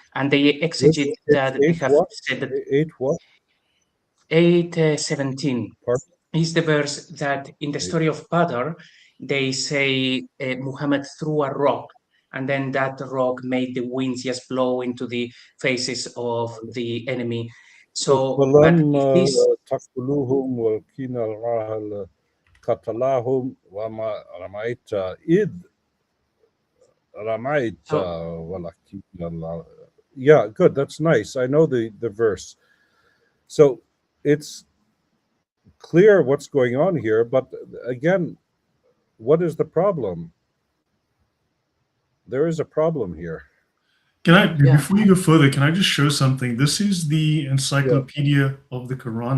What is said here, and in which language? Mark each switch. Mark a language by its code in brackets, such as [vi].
[en] And they exegete that they have said that 8:17 is the verse that in the story of Badr, they say Muhammad threw a rock, and then that rock made the winds just blow into the faces of the enemy. So, but this [ar] تقتلوهم ولكن الله قتلهم وما رميت إذ رميت ولكن الله. [en] Yeah, good. That's nice. I know the verse. So it's clear what's going on here, but again, what is the problem? There is a problem here. Before you go further, can I just show something? This is the Encyclopedia of the Quran.